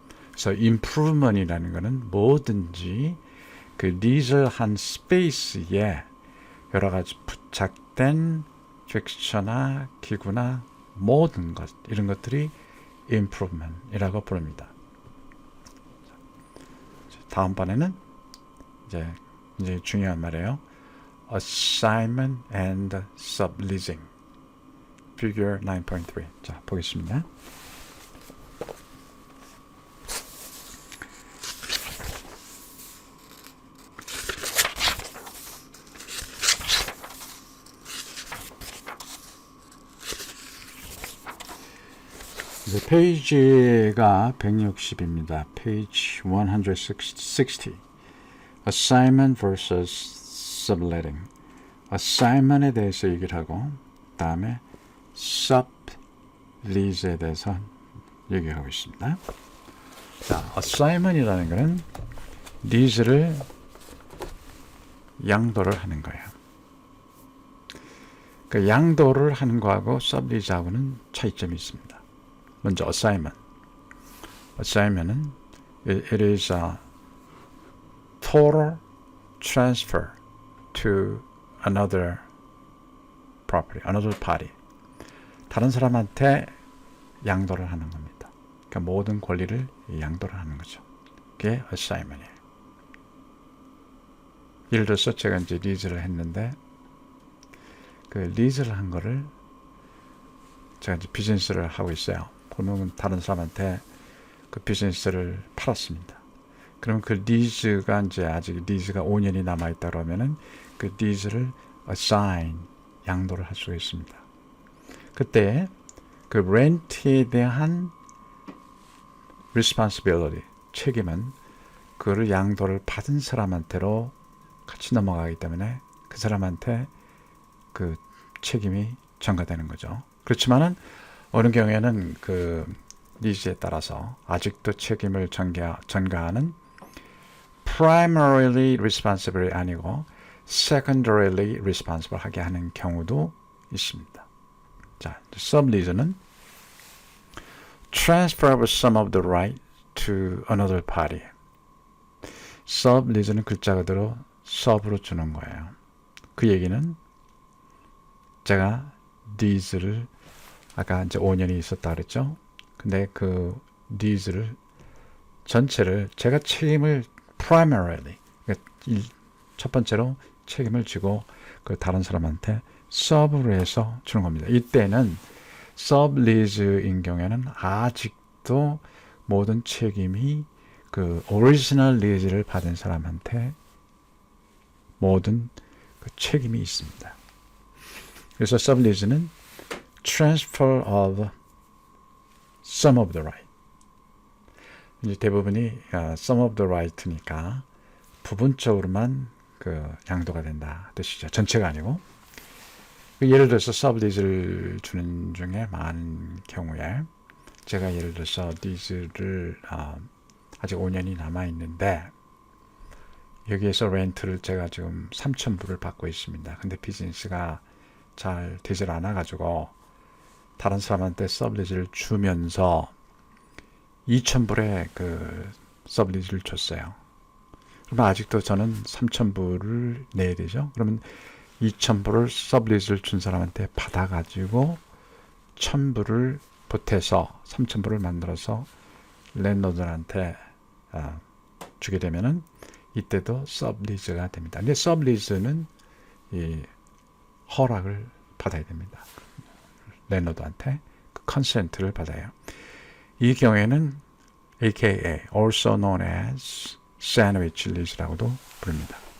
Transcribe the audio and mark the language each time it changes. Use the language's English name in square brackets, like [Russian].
[Korean] 그래서 임프루먼이라는 것은 뭐든지 그 리즈한 스페이스에 여러 가지 부착된 픽스처나 기구나 모든 것 이런 것들이 improvement이라고 부릅니다. 다음번에는 이제 중요한 말이에요. [English] Assignment and subleasing. [Korean] Figure 9.3. 자, 보겠습니다. 페이지가 160입니다. 페이지 160. [English] Assignment versus subletting. [Korean] Assignment에 대해서 얘기를 하고 다음에 sublease에 대해서 얘기하고 있습니다. 자, assignment이라는 것은 lease를 양도를 하는 거예요. 그 양도를 하는 거하고 sublease하고는 차이점이 있습니다. 먼저 assignment. [English] assignment은 it is a total transfer to another property, another party. [Korean] 다른 사람한테 양도를 하는 겁니다. 그러니까 모든 권리를 양도를 하는 거죠. 그게 assignment이에요. 예를 들어서 제가 이제 리즈를 했는데 그 리즈를 한 거를 제가 이제 비즈니스를 하고 있어요. 그러면 다른 사람한테 그 비즈니스를 팔았습니다. 그러면 그 리즈가 이제 아직 리즈가 5년이 남아있다 그러면은 그 리즈를 assign, 양도를 할 수가 있습니다. 그때 그 렌트에 대한 responsibility, 책임은 그를 양도를 받은 사람한테로 같이 넘어가기 때문에 그 사람한테 그 책임이 전가되는 거죠. 그렇지만은 어느 경우에는 그 리즈에 따라서 아직도 책임을 전가하는 [English] primarily responsible [Korean] 아니고 [English] secondarily responsible [Korean] 하게 하는 경우도 있습니다. [English] 자, sublease는 transfer of some of the right to another party. [Korean] sublease는 글자 그대로 sub으로 주는 거예요. 그 얘기는 제가 lease를 아까 이제 5년이 있었다 그랬죠. 근데 그 lease를 전체를 제가 책임을 primarily 그러니까 첫 번째로 책임을 지고 그 다른 사람한테 sub으로 해서 주는 겁니다. 이때는 sublease인 경우에는 아직도 모든 책임이 그 original lease를 받은 사람한테 모든 그 책임이 있습니다. 그래서 [English] sublease는 transfer of some of the right. [Korean] 이제 대부분이 some of the right니까 부분적으로만 그 양도가 된다 뜻이죠. 전체가 아니고. 예를 들어서 sublease를 주는 중에 많은 경우에 제가 예를 들어서 lease를 아직 5년이 남아 있는데 여기에서 렌트를 제가 지금 3,000불을 받고 있습니다. 근데 비즈니스가 잘 되질 않아 가지고 다른 사람한테 sublease를 주면서 2,000불에 그 sublease를 줬어요. 그러면 아직도 저는 3,000불을 내야 되죠. 그러면 2,000불을 sublease를 준 사람한테 받아가지고 1,000불을 보태서 3,000불을 만들어서 랜드로드한테 주게 되면은 이때도 sublease가 됩니다. 근데 sublease는 이 허락을 받아야 됩니다. 랜드로드한테 그 컨센트를 받아요. 이 경우에는 [English] AKA also known as sandwich lease [Korean] 라고도 부릅니다.